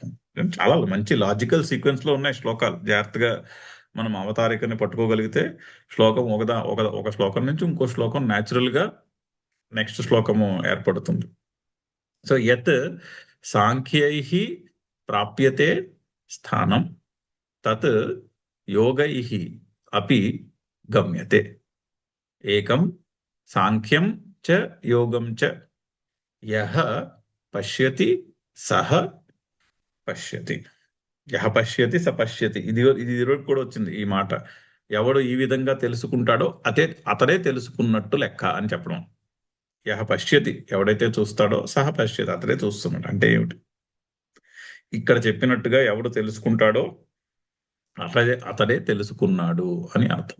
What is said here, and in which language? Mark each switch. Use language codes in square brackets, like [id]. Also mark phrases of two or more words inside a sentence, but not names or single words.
[te] చాలా మంచి [en] logical sequence [te] లో ఉన్నాయి శ్లోకాలు. జాగ్రత్తగా మనం అవతారికని పట్టుకోగలిగితే శ్లోకం ఒక శ్లోకం నుంచి ఇంకో శ్లోకం న్యాచురల్ గా నెక్స్ట్ శ్లోకము ఏర్పడుతుంది. [sa] సో యత్ సాంఖ్యైః ప్రాప్యతే స్థానం తత్ యోగైః అపి గమ్యతే. ఏకం సాంఖ్యం చ యోగం చ యః పశ్యతి సహ పశ్యతి. యః పశ్యతి స పశ్యతి. [te] ఇది ఇది ఈరోజు కూడా వచ్చింది ఈ మాట. ఎవడు ఈ విధంగా తెలుసుకుంటాడో అతడే తెలుసుకున్నట్టు లెక్క అని చెప్పడం. [sa] యః పశ్యతి, [te] ఎవడైతే చూస్తాడో, [sa] సహ పశ్యతి, [te] అతడే చూస్తున్నాడు. అంటే ఏమిటి? ఇక్కడ చెప్పినట్టుగా ఎవడు తెలుసుకుంటాడో అతడే తెలుసుకున్నాడు అని అర్థం.